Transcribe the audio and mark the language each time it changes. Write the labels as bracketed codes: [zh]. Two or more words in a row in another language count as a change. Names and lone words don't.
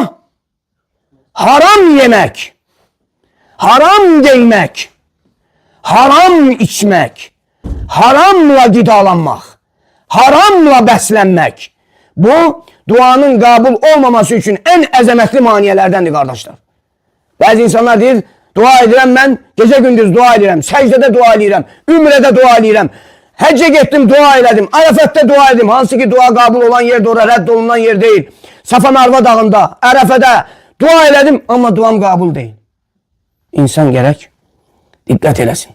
[tr] Haram yemek, haram giymek, haram içmek, haramla gidalanmak, haramla beslenmek. Bu duanın kabul olmaması için en əzəmətli maniyelerdendir kardeşler. [az] Bazı insanlar deyir, dua edirəm ben, gece gündüz dua edirəm, secdede dua edirəm, ümrede dua edirəm. Həcce getdim, dua elədim. Ərəfətdə dua edim. Hansı ki dua qabul olan yerdə, ora rədd olunan yer deyil. Safa Marva dağında, Ərəfədə dua elədim, amma duam qabul deyil. İnsan gərək diqqət eləsin.